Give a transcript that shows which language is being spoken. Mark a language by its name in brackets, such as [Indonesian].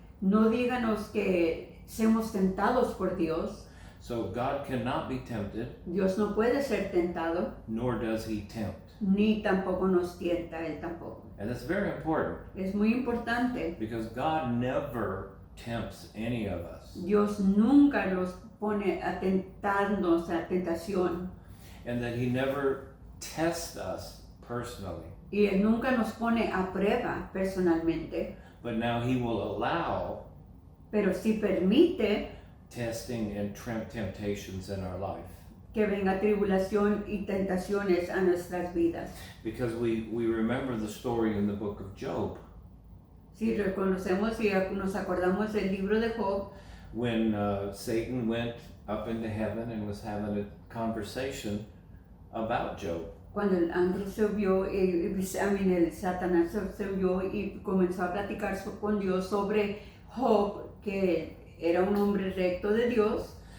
[Spanish] No díganos que seamos tentados por Dios. [English] So God cannot be tempted, [Spanish] Dios no puede ser tentado, [English] nor does he tempt. [Spanish] ni tampoco nos tienta Él tampoco. [English] And that's very important [Spanish] Es muy importante. [English] because God never tempts any of us. [Spanish] Dios nunca los pone a tentarnos a tentación. [English] And that he never tests us personally. [Spanish] Y Él nunca nos pone a prueba personalmente. [English] But now he will allow [Spanish] Pero sí permite [English] testing and temptations in our life. [Spanish] que venga tribulación y tentaciones a nuestras vidas. [English] Because we remember the story in the book of Job [Spanish] Si reconocemos y nos acordamos del libro de Job, [English] when Satan went up into heaven and was having a conversation about Job. [Spanish] cuando el ángel subió, el Satanás subió y comenzó a platicar con Dios sobre Job, que era un hombre recto de Dios.